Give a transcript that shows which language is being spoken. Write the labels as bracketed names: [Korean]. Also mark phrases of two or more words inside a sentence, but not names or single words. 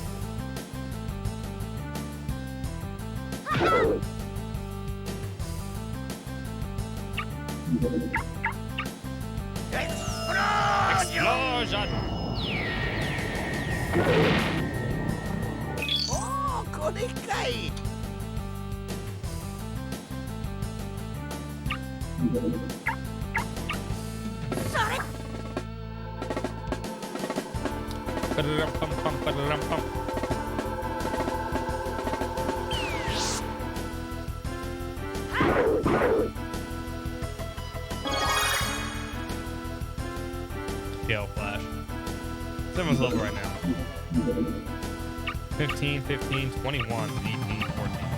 [English] Explosion! [Japanese] Oh, これかい。 Ba-da-dum-bum-bum, ba-da-dum-bum. [English] Gale Flash. Someone's level right now. 15, 15, 21, 18, 14.